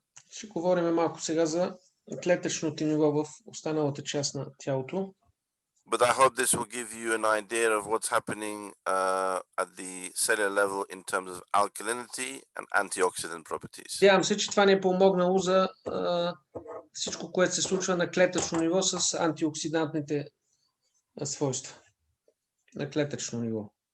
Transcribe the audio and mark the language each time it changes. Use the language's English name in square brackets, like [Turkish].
[Bulgarian] Ще говорим малко сега за клетъчното ниво в останалата част на тялото. [English] But I hope this will give you an idea of what's happening at the cellular level in terms of alkalinity and antioxidant properties. [Bulgarian] Надявам се, че това ни е помогнало за всичко, което се случва на клетъчно ниво с антиоксидантните свойства. На клетъчно ниво.